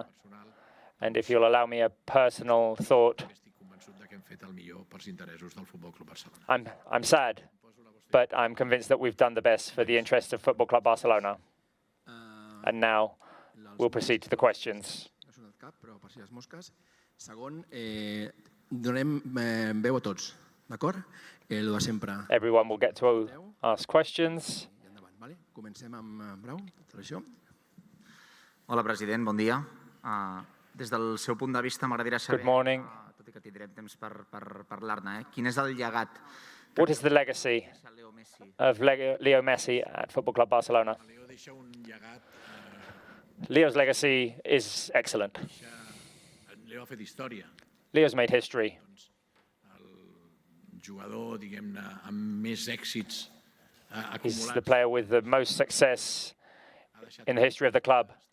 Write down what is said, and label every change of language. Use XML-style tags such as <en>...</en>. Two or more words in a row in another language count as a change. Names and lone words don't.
<en>And if you'll allow me a personal thought, I'm sad, but I'm convinced that we've done the best for the interest of Football Club Barcelona. And now we'll proceed to the questions. Everyone will get to ask questions.</en> <ca>Hola, president, bon dia. Des del seu punt de vista, m'agradaria saber, tot i que tindrem temps per parlar-ne, quin és el llegat?</ca> <en>What is the legacy of Leo Messi at Football Club Barcelona? Leo's legacy is excellent. Leo's made history. He's the player with the most success in the history of the club.</en>